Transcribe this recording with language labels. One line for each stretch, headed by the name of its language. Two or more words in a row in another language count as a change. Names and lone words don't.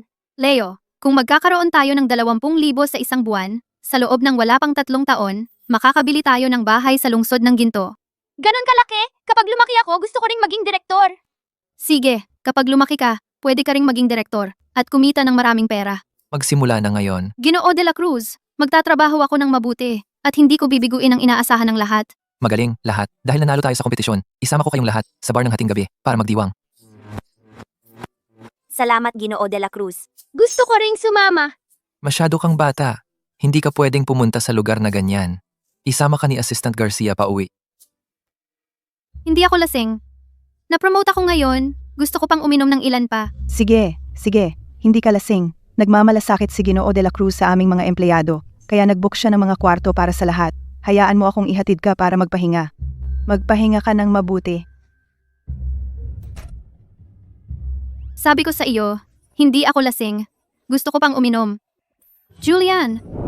Filipino: Leo, kung magkakaroon tayo ng 20,000 sa isang buwan, sa loob ng wala pang 3 taon, makakabili tayo ng bahay sa lungsod ng Ginto. Ganon kalaki? Kapag lumaki ako, gusto ko ring maging direktor. Sige, kapag lumaki ka, pwede ka ring maging direktor at kumita ng maraming pera. Magsimula na ngayon. Ginoo de la Cruz, magtatrabaho ako ng mabuti at hindi ko bibiguin ang inaasahan ng lahat. Magaling, lahat. Dahil nanalo tayo sa kompetisyon, isama ko kayong lahat sa bar ng hating gabi para magdiwang. Salamat, Ginoo de la Cruz. Gusto ko ring sumama. Masyado kang bata. Hindi ka pwedeng pumunta sa lugar na ganyan. Isama ka ni Assistant Garcia pa uwi. Hindi ako lasing. Na-promote ako ngayon, gusto ko pang uminom ng ilan pa. Sige, hindi ka lasing. Nagmamalasakit si Ginoo de la Cruz sa aming mga empleyado, kaya nagbook siya ng mga kwarto para sa lahat. Hayaan mo akong ihatid ka para magpahinga. Magpahinga ka ng mabuti. Sabi ko sa iyo, hindi ako lasing. Gusto ko pang uminom. Julian!